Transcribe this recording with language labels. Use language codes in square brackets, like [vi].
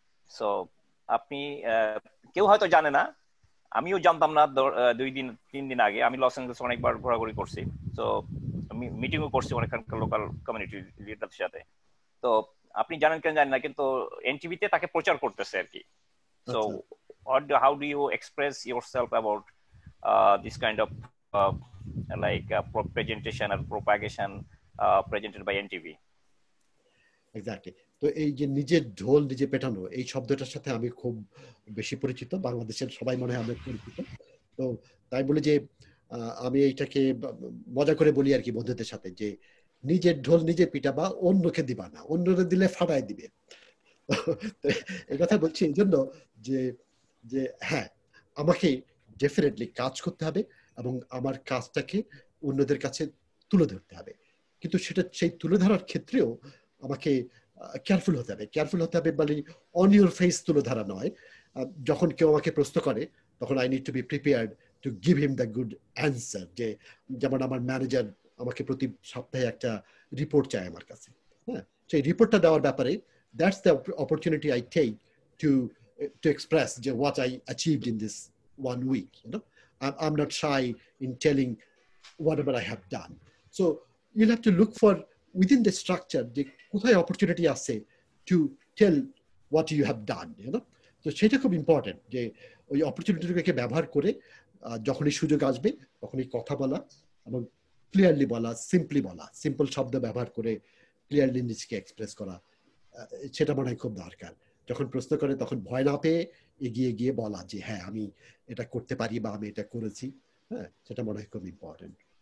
[bn] So আপনি কেউ হয়তো জানে না, আমিও জানতাম না 2-3 দিন আগে। আমি লস অ্যাঞ্জেলেস অনেকবার ঘোরাঘুরি করছি, তো আমি মিটিংও করছি অনেকখানকার লোকাল কমিউনিটি লিডারদের সাথে। তো আপনি জানেন কেন জানেন না, কিন্তু এনটিভিতে তাকে প্রচার করতেছে আর কি। [en] So how do you express yourself about this kind of like presentation or propagation presented by NTV? Exactly. [bn] তো এই যে নিজের ঢোল নিজে পেটানো, এই শব্দটার সাথে আমি খুব বেশি পরিচিত, বাংলাদেশের সবাই মনে হয় আমরা পরিচিত। তো তাই বলি যে আমি এইটাকে মজা করে বলি আর কি বন্ধুদের সাথে, যে নিজের ঢোল নিজে পিটাবা, অন্যকে দিবা না, অন্যকে দিলে ফাটাই দিবে। এই কথা বলছি এই জন্য যে হ্যাঁ, আমাকে ডেফিনেটলি কাজ করতে হবে এবং আমার কাজটাকে অন্যদের কাছে তুলে ধরতে হবে, কিন্তু সেটা সেই তুলে ধরার ক্ষেত্রেও আমাকে কেয়ারফুল হতে হবে, মানে [en] on your face [bn] তুলে ধরা নয়। যখন কেউ আমাকে প্রশ্ন করে তখন [en] I need to be prepared to give him the good answer. [bn] যেমন আমার ম্যানেজার আমাকে প্রতি সপ্তাহে একটা রিপোর্ট চায় আমার কাছে, হ্যাঁ, সেই রিপোর্টটা দেওয়ার ব্যাপারে [en] That's the opportunity I take to to express what I achieved in this 1 week. I'm not shy in telling whatever I have done. So you'll have to look for within the structure the [bn] কোথায় [en] opportunity [bn] আছে [en] to tell what you have done. [bn] তো সেটা খুব important যে ওই অপরচুনিটিটাকে ব্যবহার করে যখনই সুযোগ আসবে তখনই কথা বলা এবং ক্লিয়ারলি বলা, সিম্পলি বলা, সিম্পল শব্দ ব্যবহার করে ক্লিয়ারলি নিজেকে এক্সপ্রেস করা, সেটা মনে হয় খুব দরকার। যখন প্রশ্ন করে তখন ভয় না পেয়ে এগিয়ে গিয়ে বলা যে হ্যাঁ আমি এটা করতে পারি বা আমি এটা করেছি, হ্যাঁ, সেটা মনে হয় খুব ইম্পর্টেন্ট।